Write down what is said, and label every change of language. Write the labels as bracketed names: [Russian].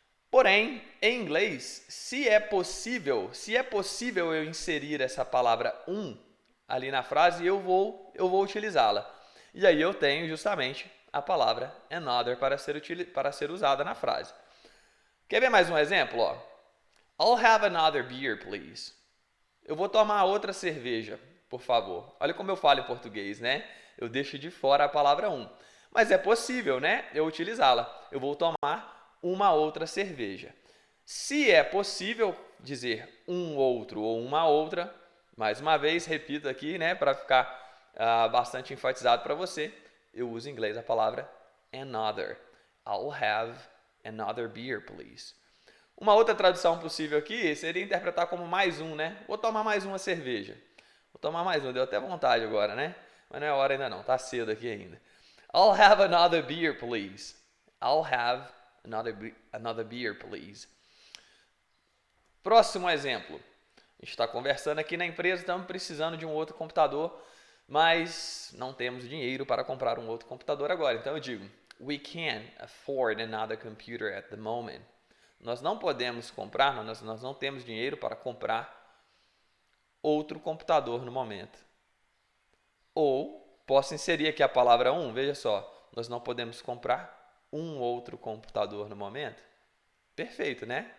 [Portuguese] Porém, em inglês, se é possível eu inserir essa palavra um ali na frase, eu vou utilizá-la. E aí eu tenho justamente a palavra another para ser usada na frase. Quer ver mais um exemplo? Ó? [English] I'll have another beer, please. [Portuguese] Eu vou tomar outra cerveja, por favor. Olha como eu falo em português, né? Eu deixo de fora a palavra um. Mas é possível, né? Eu utilizá-la. Eu vou tomar uma outra cerveja. Se é possível dizer um outro ou uma outra, mais uma vez, repito aqui, né? Para ficar bastante enfatizado para você, eu uso em inglês a palavra another. [English] I'll have another beer, please. [Portuguese] Uma outra tradução possível aqui seria interpretar como mais um, né? Vou tomar mais uma cerveja. Vou tomar mais uma, deu até vontade agora, né? Mas não é hora ainda não, tá cedo aqui ainda. [English] I'll have another beer, please. I'll have another beer, please. [Portuguese] Próximo exemplo. A gente está conversando aqui na empresa, estamos precisando de um outro computador, mas não temos dinheiro para comprar um outro computador agora. Então eu digo, [English] we can't afford another computer at the moment. [Portuguese] Nós não podemos comprar, nós não temos dinheiro para comprar outro computador no momento. Ou, posso inserir aqui a palavra um, veja só, nós não podemos comprar um outro computador no momento. Perfeito, né?